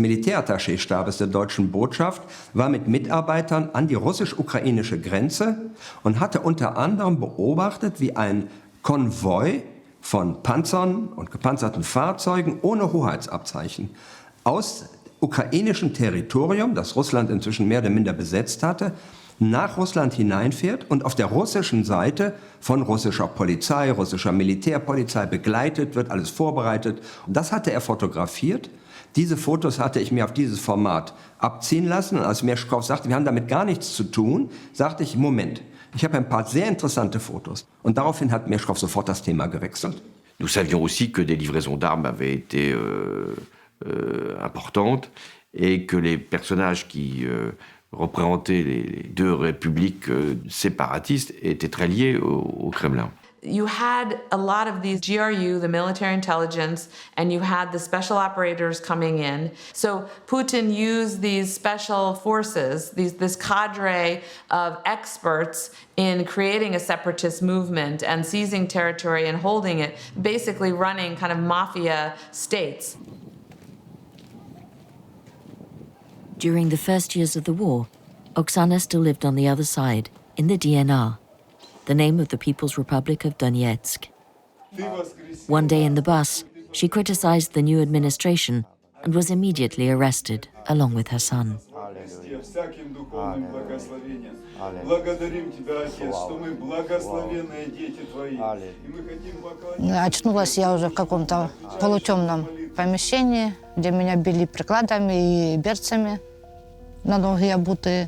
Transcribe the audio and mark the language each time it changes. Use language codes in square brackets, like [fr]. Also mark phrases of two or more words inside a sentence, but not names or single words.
[de] Militärattachéstabes der deutschen Botschaft, war mit Mitarbeitern an die russisch-ukrainische Grenze und hatte unter anderem beobachtet, wie ein Konvoi von Panzern und gepanzerten Fahrzeugen ohne Hoheitsabzeichen aus ukrainischen Territorium, das Russland inzwischen mehr oder minder besetzt hatte, nach Russland hineinfährt und auf der russischen Seite von russischer Polizei, russischer Militärpolizei begleitet wird, alles vorbereitet. Und das hatte er fotografiert. Diese Fotos hatte ich mir auf dieses Format abziehen lassen. Und als Merschkow sagte, wir haben damit gar nichts zu tun, sagte ich, Moment, ich habe ein paar sehr interessante Fotos. Und daraufhin hat Merschkow sofort das Thema gewechselt. [fr] Nous savions aussi que des livraisons d'armes avaient été importantes et que les personnages qui représentaient les deux républiques séparatistes étaient très liés au Kremlin. [en] You had a lot of these GRU, the military intelligence, and you had the special operators coming in. So Putin used these special forces, this cadre of experts in creating a separatist movement and seizing territory and holding it, basically running kind of mafia states. During the first years of the war, Oksana still lived on the other side, in the DNR, the name of the People's Republic of Donetsk. One day in the bus, she criticized the new administration and was immediately arrested, along with her son. [ru] Очнулась я уже в каком-то полутемном помещении, где меня били прикладами и берцами на ноги обутые.